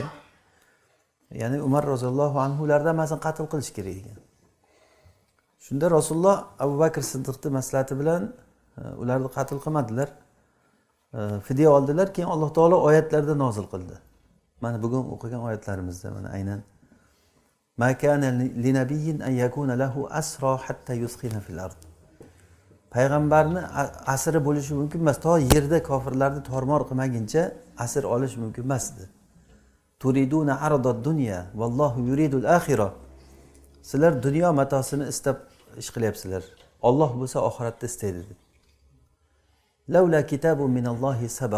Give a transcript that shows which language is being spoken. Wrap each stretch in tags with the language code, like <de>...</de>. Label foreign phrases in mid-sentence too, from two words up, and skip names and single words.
<uz>Ya'ni Umar roziyallohu anhulardan masalan qatl qilish kerak ekan. Shunda Rasululloh Abu Bakr Siddiqning maslahati bilan ularni qatl qilmadilar. Fidya oldilar, keyin Alloh taolo oyatlarda nozil qildi.</uz> <ar>Mana bugun o'qigan oyatlarimizda mana aynan ما كان لنبي أن يكون له أسرى حتى يثخن في الأرض.</ar> <uz>Payg'ambarni asri bo'lishi mumkin emas, to yerda kofirlarni tormor qilmaguncha asr olish mumkin emas edi.</uz> <ar>تريدون عرض الدنيا والله يريد الآخرة.</ar> <uz>Sizlar dunyo matosini istab ish qilyapsizlar. Alloh bo'lsa oxiratni istaydi dedi.</uz> <ar>لولا كتاب من الله سبق.</ar>